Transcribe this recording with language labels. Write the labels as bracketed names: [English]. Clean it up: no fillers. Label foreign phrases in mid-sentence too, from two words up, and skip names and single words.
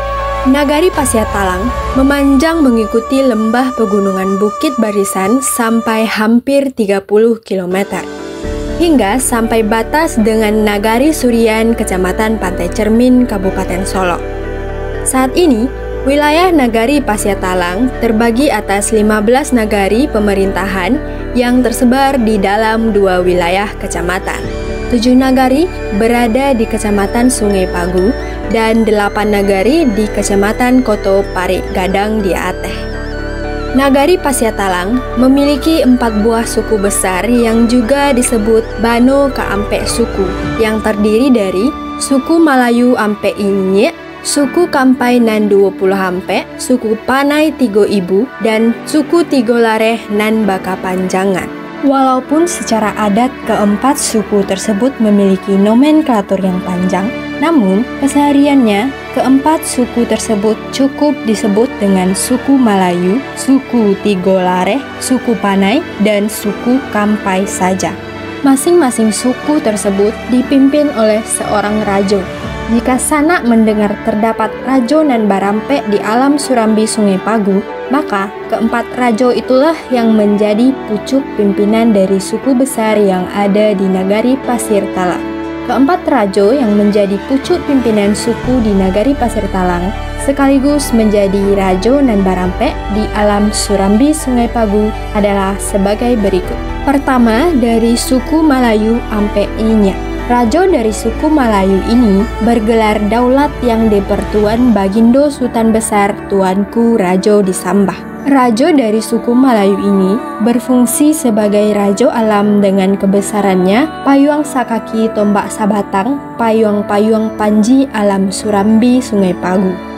[Indonesian] Nagari Pasiatalang memanjang mengikuti lembah pegunungan Bukit Barisan sampai hampir 30 km, hingga sampai batas dengan Nagari Surian, Kecamatan Pantai Cermin, Kabupaten Solok. Saat ini, wilayah Nagari Pasiatalang terbagi atas 15 nagari pemerintahan yang tersebar di dalam 2 wilayah kecamatan. 7 nagari berada di Kecamatan Sungai Pagu dan 8 nagari di Kecamatan Koto Parik Gadang di Ateh. Nagari Pasiatalang memiliki 4 buah suku besar yang juga disebut Bano Kaampe suku, yang terdiri dari suku Malayu Ampe Inyek, suku Kampai Nan 20 Hampe, suku Panai Tigo Ibu, dan suku Tigo Lareh Nan Baka Panjangan. Walaupun secara adat keempat suku tersebut memiliki nomenklatur yang panjang, namun kesehariannya keempat suku tersebut cukup disebut dengan suku Malayu, suku Tigo Lareh, suku Panai, dan suku Kampai saja. Masing-masing suku tersebut dipimpin oleh seorang rajo. Jika Sanak mendengar terdapat [Minangkabau] rajo nan barampe [Indonesian] di Alam Surambi Sungai Pagu, maka keempat rajo itulah yang menjadi pucuk pimpinan dari suku besar yang ada di Nagari Pasiatalang. Keempat rajo yang menjadi pucuk pimpinan suku di Nagari Pasiatalang sekaligus menjadi [Minangkabau] rajo nan barampe [Indonesian] di Alam Surambi Sungai Pagu adalah sebagai berikut. Pertama, dari suku Malayu Ampe Inya. Rajo dari suku Malayu ini bergelar daulat yang dipertuan Bagindo Sultan Besar Tuanku Rajo di Sambah. Rajo dari suku Malayu ini berfungsi sebagai rajo alam dengan kebesarannya [Minangkabau] payuang sakaki tombak sabatang, [Indonesian] payuang-payuang panji alam Surambi Sungai Pagu.